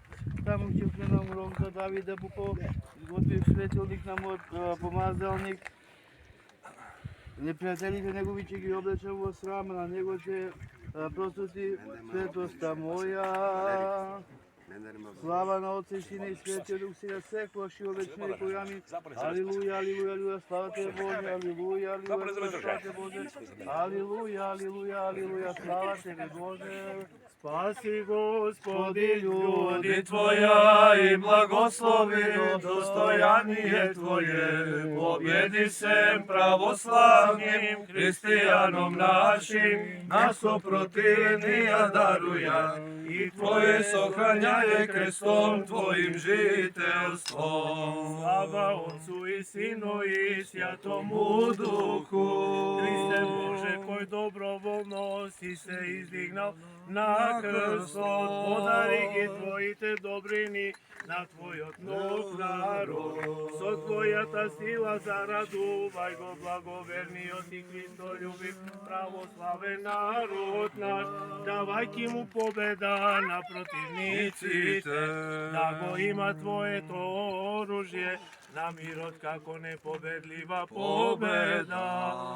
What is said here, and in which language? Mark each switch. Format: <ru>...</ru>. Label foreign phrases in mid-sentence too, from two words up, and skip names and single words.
<mk>Таму ќе вкленам рог за Давида, Буков, готвив светилник на мојот помазалник. Непријателите негови ќе ги облечам во срам, на него ќе просути светоста моја. Слава на Отца и Сина и Светиот Дух, сега секогаш и во вечни векови. Амин. Алилуја, алилуја, алилуја, слава Тебе Боже, алилуја, алилуја, слава Тебе Боже. Алилуја, алилуја, алилуја, слава Тебе Боже. Спаси, Господи,</mk> <cu>Люди Твоя и благослови достояние Твое, победи се православним христианом нашим, нас опротивния даруя и Твое сохраняе крестом Твоим жительством. Слава Отцу и Сину и Святому Духу.</cu> <mk>Христе Боже, кој доброволно си се издигнал на крстот, подари ги Твоите добрини на Твојот нов народ. Со Твојата сила зарадувај го благоверниот и Христолюбив православен народ наш, давајќи му победа на противниците, да го има Твоето оружје на мирот како непобедлива победа.</mk>